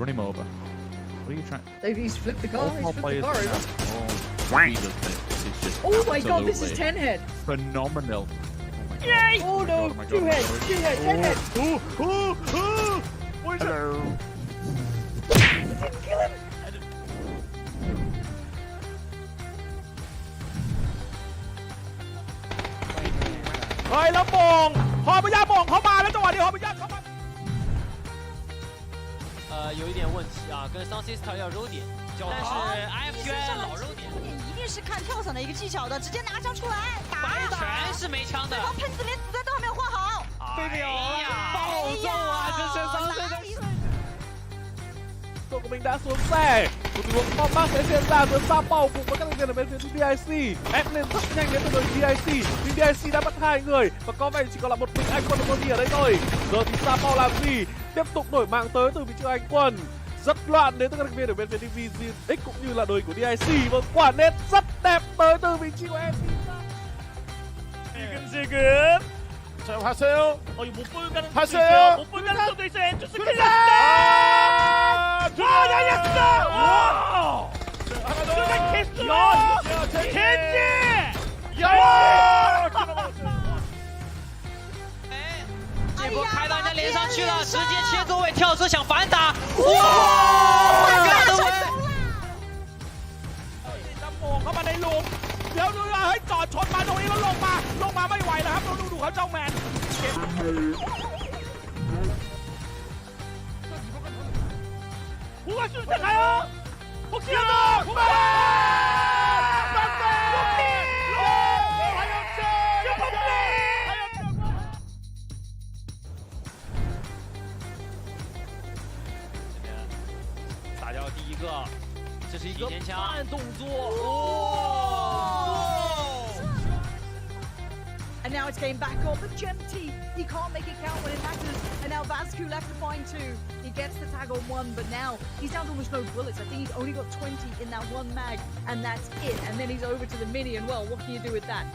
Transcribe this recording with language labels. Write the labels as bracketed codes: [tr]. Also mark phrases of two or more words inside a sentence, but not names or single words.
[en] Run him over. What are you trying? He's flipped the car. All He's flipped the players car. now. He does this. It's just Oh my god, this is absolutely 10 head. phenomenal. Yay! Oh no, 2 head, 3 head, 10 head. What is Hello. Kill him. [th] เฮ้ยแล้วโมงฮอปยาโมงเข้ามาแล้วจังหวะนี้ฮอปยาเข้ามา [zh] 有一点问题啊，跟 Sound Sister 要揉点，但是 IFG 老揉点，一定是看跳伞的一个技巧的，直接拿枪出来打一打，全是没枪的，对方喷子连子弹都还没有换好，哎呀，暴揍啊！这是伤势。做個名打 [vi] xuống xe một tình huống bom mắc sẽ diễn ra giữa pha bao cùng với các thành viên ở bên phía DIC. Erangel rất nhanh đến từ đội DIC, nhưng DIC đã bắt 2 người và có vẻ chỉ còn là một mình anh quân Money ở đây thôi. Giờ thì Sa Bao làm gì? Tiếp tục đổi mạng tới từ vị trí anh quân. Rất loạn đến từ các thành viên ở bên phía Division X cũng như là đội của DIC và quả nét rất đẹp tới từ vị trí của MC. [ko] 지금 자 하세요. 이거 못 보는 가는 하세요. 못 보는 가는 수도 있어요. 엔투스 큰일 났다. 와, 열렸어. 와. 하나 더. 켄지. 야! [zh] 这波开到人家脸上去了，直接切座位跳车想反打，哇！干得稳！ [th] มองเข้ามาในหลุมเดี๋ยวดูให้จอดชนมาตรงนี้แล้วลงมาไม่ไหวแล้วครับดูเขาเจ้าแมนเก [ko] 공간 슛 가요. 혹시라도 공간. [zh] 打掉第一个，这是一个慢动作哦。 [en] And now it's getting back on, but Gemty, he can't make it count when it matters. And now Vascu left to find two. He gets the tag on one, but now he's down to almost no bullets. I think he's only got 20 in that one mag, and that's it. And then he's over to the mini, and well, what can you do with that?